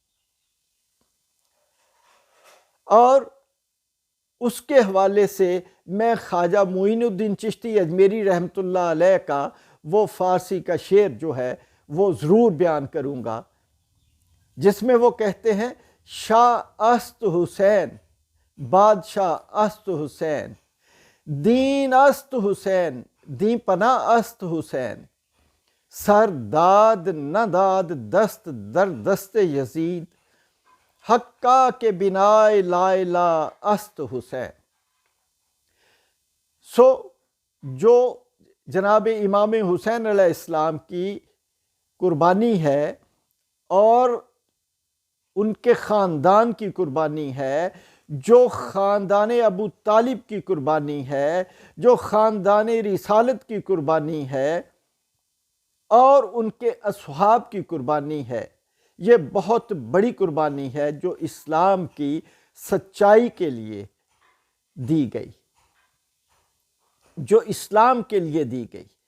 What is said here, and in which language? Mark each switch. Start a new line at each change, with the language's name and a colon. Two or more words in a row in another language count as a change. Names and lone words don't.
Urdu: اور اس کے حوالے سے میں خواجہ معین الدین چشتی اجمیری رحمۃ اللہ علیہ کا وہ فارسی کا شعر جو ہے وہ ضرور بیان کروں گا، جس میں وہ کہتے ہیں:
Persian: شاہ است حسین، بادشاہ است حسین، دین است حسین، دین پناہ است حسین، سر داد نہ داد دست در دست یزید، حقا کے بنائے لا الہ است حسین۔
Urdu: سو جو جناب امام حسین علیہ السلام کی قربانی ہے اور ان کے خاندان کی قربانی ہے، جو خاندان ابو طالب کی قربانی ہے، جو خاندان رسالت کی قربانی ہے، اور ان کے اصحاب کی قربانی ہے، یہ بہت بڑی قربانی ہے جو اسلام کی سچائی کے لیے دی گئی، جو اسلام کے لیے دی گئی۔